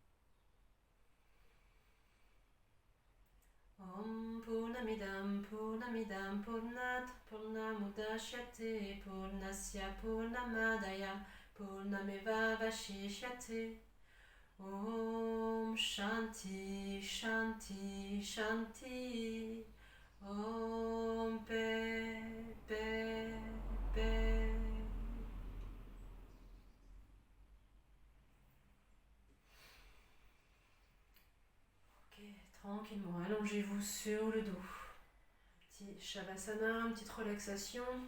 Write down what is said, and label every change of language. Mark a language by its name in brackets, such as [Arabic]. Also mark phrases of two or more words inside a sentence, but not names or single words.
[Sanskrit] Om Purnamidam, Purnamidam, Purnat, Purnamudashyate, Purnasya, Purnamadaya, Purnameva Vashishyate. Om Shanti, Shanti, Shanti. [French] Om paix, paix, paix. Ok, tranquillement, allongez-vous sur le dos. Petit Shavasana, une petite relaxation.